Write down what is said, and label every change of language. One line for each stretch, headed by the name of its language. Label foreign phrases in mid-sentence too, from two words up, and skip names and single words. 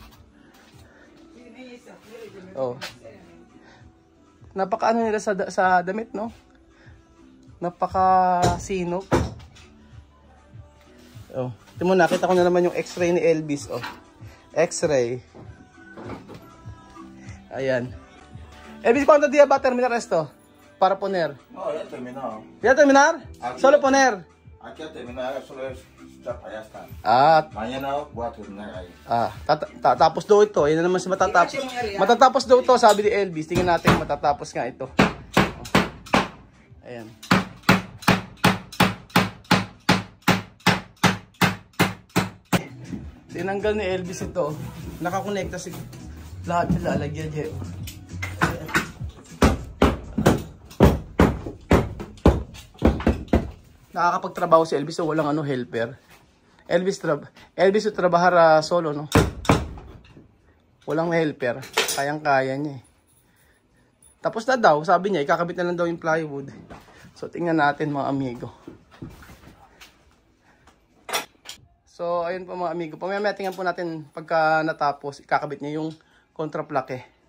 Filipino: Oh. Napaka nila sa damit, no? Napaka sinop. Oh, ito mo, nakita ko na naman yung x-ray ni Elvis, oh. X-ray. Ayan.
Spanish: Elvis, ¿cuántos días va a terminar esto? Para poner. No, ya terminado. ¿Ya terminar? Aquí. Solo poner. Aquí ya terminado, solo es chapa, ya está. Mañana voy a terminar ahí.
Filipino: Tatapos daw ito. Yan na naman si matatapos. Matatapos daw ito, sabi ni Elvis. Tingnan natin matatapos nga ito. Oh. Ayan. Tinanggal ni Elvis ito. Nakakonekta si lahat nila. Lagyan niya. Nakakapagtrabaho si Elvis so walang helper.
Spanish: Elvis trabajar solo, no?
Filipino: Walang helper. Kayang-kaya niya eh. Tapos na daw, sabi niya, ikakabit na lang daw yung plywood. So tingnan natin mga amigo. So ayun po mga amigo. Pamaya tingnan po natin pagka natapos, ikakabit niya yung contraplaque.